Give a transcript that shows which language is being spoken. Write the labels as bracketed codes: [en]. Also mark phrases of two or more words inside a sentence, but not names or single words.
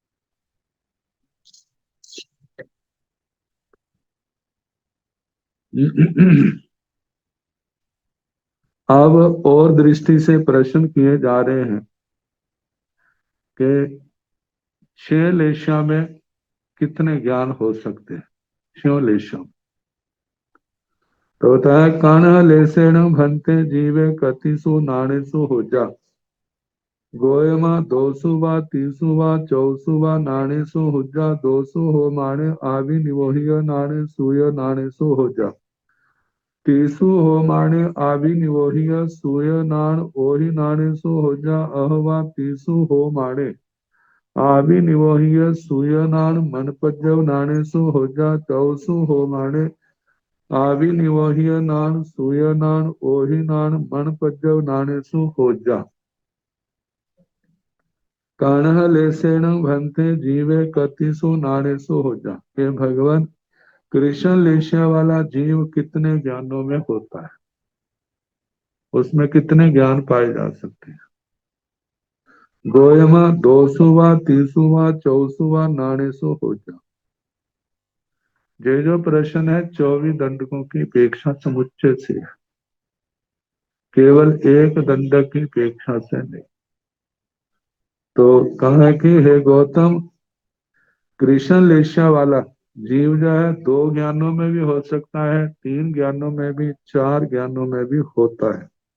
[hi] अब और दृष्टि से प्रश्न किए जा रहे हैं कि छह लेशा में कितने ज्ञान हो सकते हैं। छह लेशा तो होता है [pra] कण लेसेण भंते जीवे कतिसु नाणेसु हो जा गोयमा दोसु वा तीसु वा चौसु वा नाणेसु हुज्जा दोसु हो माणे आवि निवोहिय नाणे सूय नाणेसु हो जा तीसु हो माणे आवि निवोहिय सूय नाण ओहि नाणेसु हो जा अहवा तीसु हो माणे आवि निवोहिय सूय नाण मनपज्जव नाणेसु हो जा चौसु हो माणे आवि निवोहिय नाण सूय नाण ओहि नाण मनपज्जव नाणेसु हो जा काणः लेसेण भंते जीवे कतिसु नाणेसु हो जा। [hi] हे भगवान, कृष्ण लेशिया वाला जीव कितने ज्ञानों में होता है, उसमें कितने ज्ञान पाए जा सकते हैं। [pra] गोयमा दोसुवा तीसुवा चौसुवा नाणेसु हो जा। [hi] ये जो प्रश्न है 24 दंडकों की अपेक्षा समुच्चय से है, केवल एक दंडक की अपेक्षा से नहीं। तो कहा कि हे गौतम, कृष्ण लेशा वाला जीव जो है दो ज्ञानों में भी हो सकता है, तीन ज्ञानों में भी, चार ज्ञानों में भी होता है।